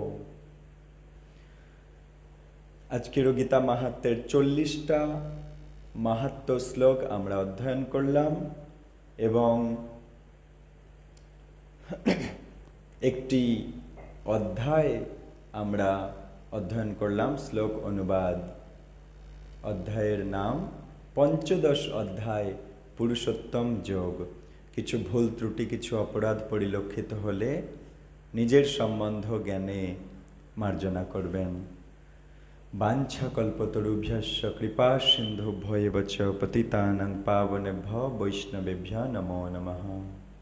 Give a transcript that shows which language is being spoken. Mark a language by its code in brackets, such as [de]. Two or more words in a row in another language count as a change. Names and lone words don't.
[bn] আজকের গীতা মাহাত্ম্যের 40টা মাহাত্ম্য শ্লোক আমরা অধ্যয়ন করলাম এবং একটি অধ্যায় আমরা অধ্যয়ন করলাম শ্লোক অনুবাদ। অধ্যায়ের নাম পঞ্চদশ অধ্যায় পুরুষোত্তম যোগ। কিছু ভুল ত্রুটি, কিছু অপরাধ পরিলক্ষিত হলে নিজের সম্বন্ধ জ্ঞানে মার্জনা করবেন। [sa] বাঞ্ছা কল্পতরুভ্যশ্চ কৃপা সিন্ধুভ্যেব চ পতিতানাং পাবনেভ্যো বৈষ্ণবেভ্যো নমো নমঃ।